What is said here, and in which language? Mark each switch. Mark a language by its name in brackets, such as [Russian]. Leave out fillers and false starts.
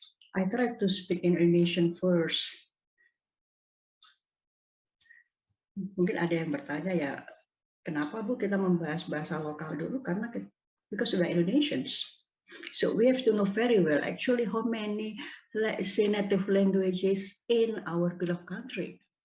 [English] I try to speak in Indonesian first. [Indonesian] Mungkin ada yang bertanya, ya, kenapa Bu kita membahas bahasa lokal dulu? [English] Karena because we are Indonesians. So we have to know very well actually how many, let's say, native languages in our beloved country.